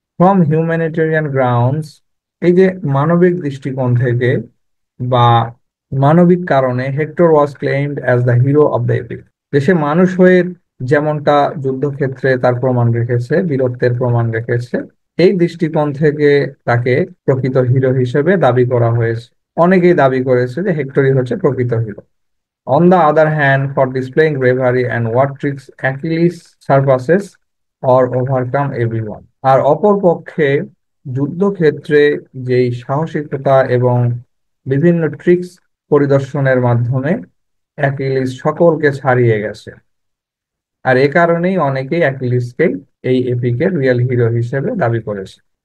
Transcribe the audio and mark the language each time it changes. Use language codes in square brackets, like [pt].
[en] from humanitarian grounds, [bn] এই যে মানবিক দৃষ্টিকোণ থেকে বা মানবিক কারণে, [en] Hector was claimed as the hero of the epic. [bn] যে সে মানুষ হয়ে যেমনটা যুদ্ধক্ষেত্রে তার প্রমাণ রেখেছে, বীরত্বের প্রমাণ রেখেছে, এই দৃষ্টিকোণ থেকে তাকে প্রকৃত হিরো হিসেবে দাবি করা হয়েছে। অনেকেই দাবি করেছে যে হেক্টরই হচ্ছে প্রকৃত hero. [en] On the other hand, for displaying bravery and what tricks Achilles surpasses or overcome everyone. [bn] আর অপর পক্ষে যুদ্ধক্ষেত্রে যেই সাহসিকতা এবং বিভিন্ন ট্রিক্স পরিদর্শনের মাধ্যমে অ্যাকিলিস সকলকে ছাড়িয়ে গেছে। আর এ কারণেই অনেকেই অ্যাকিলিসকে এই এপিকের রিয়েল হিরো হিসেবে দাবি করেছে।